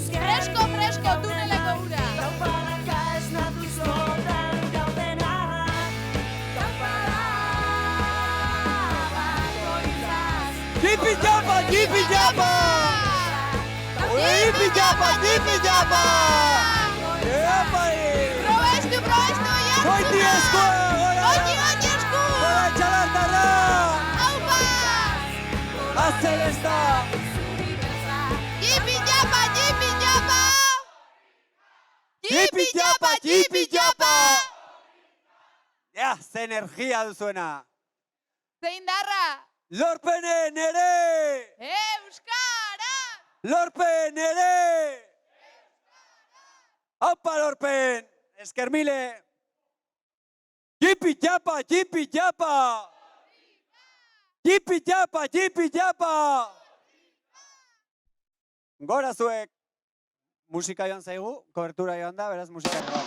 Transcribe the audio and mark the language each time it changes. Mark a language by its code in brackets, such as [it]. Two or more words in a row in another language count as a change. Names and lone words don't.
[eu] Fresko, tuneleko ura. Jipi japa, jipi japa! Jipi japa, jipi japa! Epa! Probestu, ja! Goiti esku! Goiti esku! Gora txalartarra! Aupa! Azer ez da! Jipi japa, jipi japa! Jipi japa, jipi japa! Ja, ze energia duzuena! Zein darra! Lorpenen ere! Euskara! Lorpen ere! Aupa Lorpen! Esker mile! Jipi japa, jipi japa! Jipi japa, jipi japa! Gora zuek! Musika joan zaigu, kobertura joan da, beraz musika joan.